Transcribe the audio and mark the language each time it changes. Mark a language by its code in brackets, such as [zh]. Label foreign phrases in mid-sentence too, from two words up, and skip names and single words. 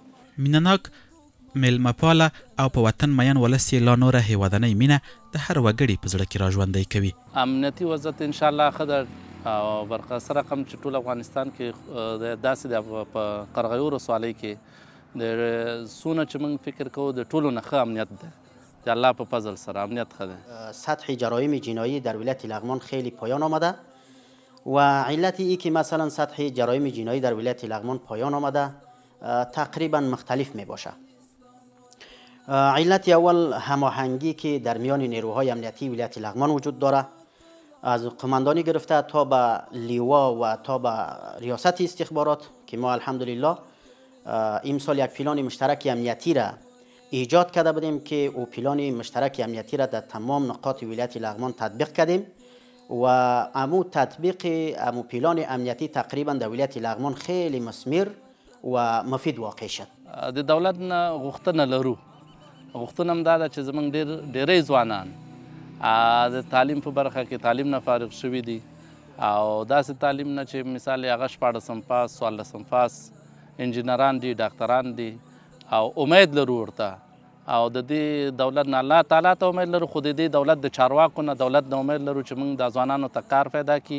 [ps] مینهناک، میلمهپاله او په وطن مین ولس یې لا نوره هیوادنۍ مینه د هر وګړي په زړه کې راژوندی کوي. امنیتي وضعیت انشاءالله ښه ده او برقرار رقم چې ټول افغانستان کې داسې د په قرغیو ولسوالۍ کې د څونه چې موږ فکر کوو د ټولو نه ښه امنیت ده. د الله په فضل سره امنیت ښه ده. [fa] سطح جرایم جنایی در ولایت لغمان خیلی پایان آمده و علت ای که مثلا سطح جرایم جنایی در ولایت لغمان پایان آمده تقریبا مختلف می باشه. علت اول هماهنگی که در میان نیروهای امنیتی ولایت لغمان وجود داره، از قماندانی گرفته تا به لیوا و تا به ریاست استخبارات که ما الحمدلله امسال یک پلان مشترک امنیتی را ایجاد کرده بودیم که او پلان مشترک امنیتی را در تمام نقاط ولایت لغمان تطبیق کردیم و امو تطبیق امو پلان امنیتی تقریبا در ولایت لغمان خیلی مثمر و مفید واقع شد. [ps] د دولت نه غوښتنه لرو، غوښتنه هم دا ده چې زموږ ډېری ځوانان د تعلیم په برخه کې تعلیم نه فارغ شوي دي او داسې تعلیم نه چې مثال هغه 14 پاس 14 پاس انجینران دي، ډاکتران دي او امید لرو ورته او د دې دولت نه الله تعالی ته امید لرو، خو د دې دولت د چارواکو نه دولت نه امید لرو چې موږ د ځوانانو ته کار پیدا کړي.